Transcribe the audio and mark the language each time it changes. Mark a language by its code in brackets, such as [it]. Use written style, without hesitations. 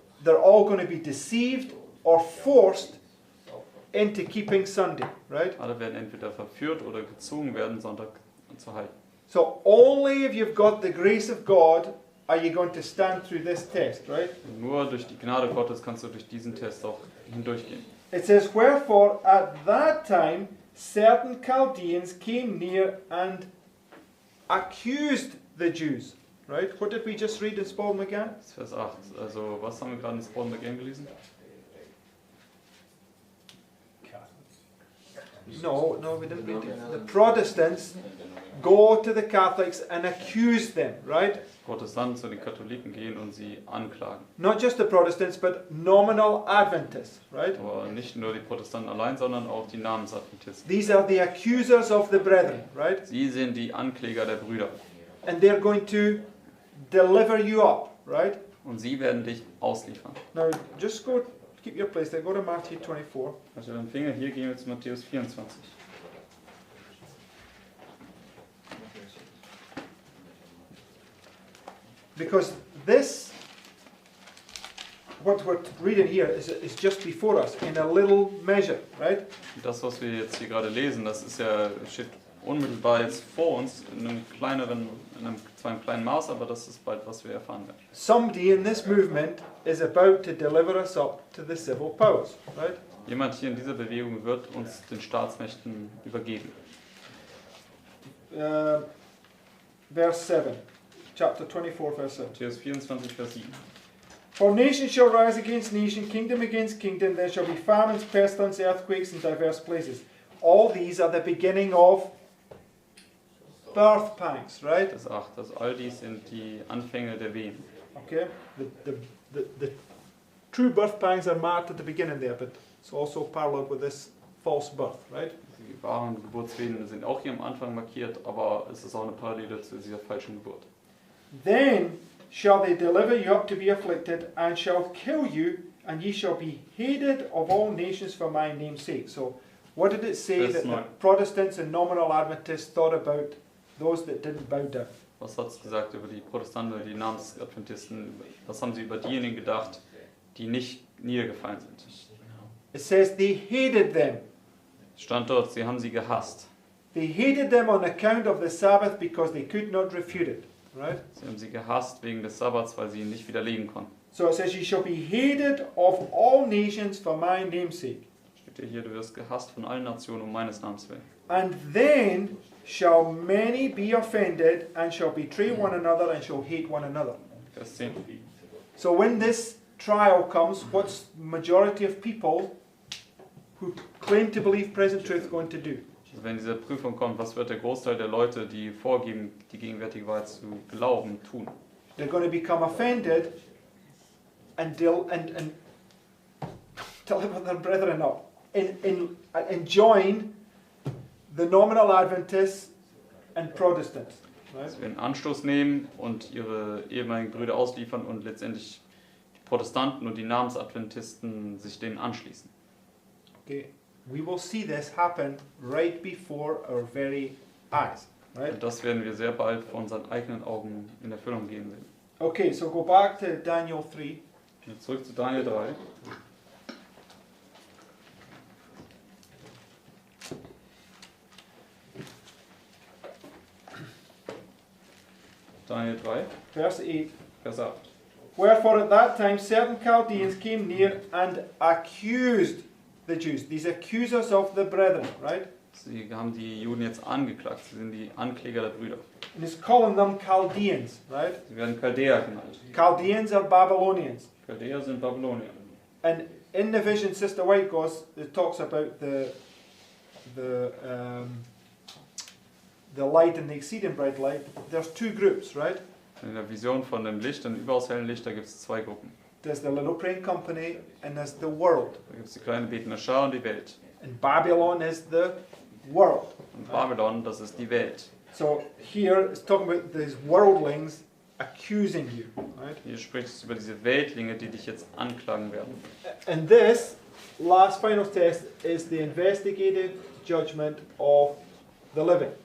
[en] They're all going to be deceived or forced into keeping Sunday, right? [de] Alle werden entweder verführt oder gezwungen werden, Sonntag zu halten. [en] So only if you've got the grace of God are you going to stand through this test, right? [de] Und nur durch die Gnade Gottes kannst du durch diesen Test auch hindurchgehen. [en] It says, wherefore at that time certain Chaldeans came near and accused the Jews, right? What did we just read in Spalding again? [de] Das ist Vers 8. Also, was haben wir gerade in Spalding again gelesen? [en] No, we didn't read it. The Protestants go to the Catholics and accuse them, right? [de] Protestanten zu den Katholiken gehen und sie anklagen. [en] Not just the Protestants, but nominal Adventists, right? [de] Aber nicht nur die Protestanten allein, sondern auch die Namensadventisten. [en] These are the accusers of the brethren, right? [de] Sie sind die Ankläger der Brüder. [en] And they're going to deliver you up, right? [de] Und sie werden dich ausliefern. [en] Now, just go, keep your place there, go to Matthew 24. [de] Also den Finger, hier gehen wir zu Matthäus 24. [en] Because this, what we're reading here, is just before us in a little measure, right? [de] Und das, was wir jetzt hier gerade lesen, das ist ja, steht unmittelbar jetzt vor uns, in einem zwar im kleinen Maß, aber das ist bald, was wir erfahren werden. [en] Somebody in this movement is about to deliver us up to the civil powers, right? [de] Jemand hier in dieser Bewegung wird uns den Staatsmächten übergeben. [en] Verse 7, chapter 24, verse 7. [de] Matthäus 24, Vers 7. [en] For nation shall rise against nation, kingdom against kingdom, there shall be famines, pestilence, earthquakes in diverse places. All these are the beginning of birth pangs, right? [de] Vers 8. Also all dies sind die Anfänge der Wehen. [en] Okay? The true birth pangs are marked at the beginning there, but it's also paralleled with this false birth, right? [de] Die wahren Geburtswehen sind auch hier am Anfang markiert, aber es ist auch eine Parallele zu dieser falschen Geburt. [en] Then shall they deliver you up to be afflicted, and shall kill you, and ye shall be hated of all nations for my name's sake. So, what did it say Verse that the 9. Protestants and nominal Adventists thought about those that didn't bow down? [de] Was hat es gesagt über die Protestanten, die Namensadventisten? Was haben sie über diejenigen gedacht, die nicht niedergefallen sind? [en] It says they hated them. [de] Es stand dort, sie haben sie gehasst. [en] They hated them on account of the Sabbath because they could not refute it, right? [de] Sie haben sie gehasst wegen des Sabbats, weil sie ihn nicht widerlegen konnten. [en] So it says, ye shall be hated of all nations for my name's sake. [de] Steht ja hier, du wirst gehasst von allen Nationen um meines Namens willen. [en] And then shall many be offended, and shall betray one another, and shall hate one another. [de] Vers 10. [en] So when this trial comes, what's the majority of people who claim to believe present truth going to do? [de] Also wenn diese Prüfung kommt, was wird der Großteil der Leute, die vorgeben, die gegenwärtige Wahrheit zu glauben, tun? [en] They're going to become offended and deliver their brethren up and join the nominal Adventists and Protestants. Right? [de] Sie werden Anstoß nehmen und ihre ehemaligen Brüder ausliefern und letztendlich die Protestanten und die Namensadventisten sich denen anschließen. [en] Okay, we will see this happen right before our very eyes. Right? [de] Und das werden wir sehr bald vor unseren eigenen Augen in Erfüllung gehen sehen. [en] Okay, so go back to Daniel 3. [de] Jetzt zurück zu Daniel 3. [en] Daniel 3, Verse 8. [de] Vers 8. [en] Wherefore at that time certain Chaldeans came near and accused the Jews. These accusers of the brethren, right? [de] Sie haben die Juden jetzt angeklagt. Sie sind die Ankläger der Brüder. [en] And it's calling them Chaldeans, right? [de] Sie werden Chaldäer genannt. [en] Chaldeans are Babylonians. [de] Chaldäer sind Babylonier. [en] And in the vision Sister White goes, it talks about the light and the exceeding bright light. There's two groups, right? [de] In der Vision von dem Licht, dem überaus hellen Licht, da gibt es zwei Gruppen. [en] There's the little praying company and there's the world. [de] Da gibt es die kleine betende Schar und die Welt. [en] And Babylon is the world. [de] Und Babylon, das ist die Welt. [en] So here it's talking about these worldlings accusing you, right? [de] Hier spricht es über diese Weltlinge, die dich jetzt anklagen werden. [en] And this last final test is the investigative judgment of the living,